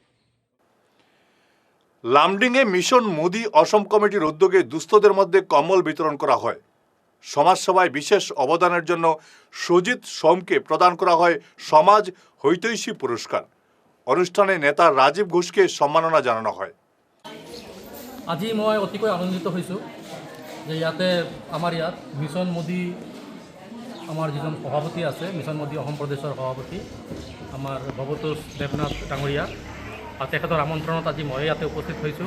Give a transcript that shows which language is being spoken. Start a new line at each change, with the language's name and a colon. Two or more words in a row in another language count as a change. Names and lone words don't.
Bangla: লামডিংয়ে মিশন মোদি অসম কমিটির উদ্যোগে দুস্থদের মধ্যে কম্বল বিতরণ করা হয়। সমাজসেবায় বিশেষ অবদানের জন্য সুজিত সোমকে প্রদান করা হয় সমাজ হৈতৈষী পুরস্কার। অনুষ্ঠানে নেতা ৰাজীৱ ঘোষকে সম্মাননা জানানো হয়।
Assamese: আজি মই অতিকৈ আনন্দিত হৈছোঁ যে ইয়াতে আমাৰ ইয়াত মিছন মোদী, আমাৰ যিজন সভাপতি আছে, মিছন মোদী অসম প্ৰদেশৰ সভাপতি আমাৰ ভৱতোষ দেৱনাথ ডাঙৰীয়া, আৰু তেখেতৰ আমন্ত্ৰণত আজি মই ইয়াতে উপস্থিত হৈছোঁ।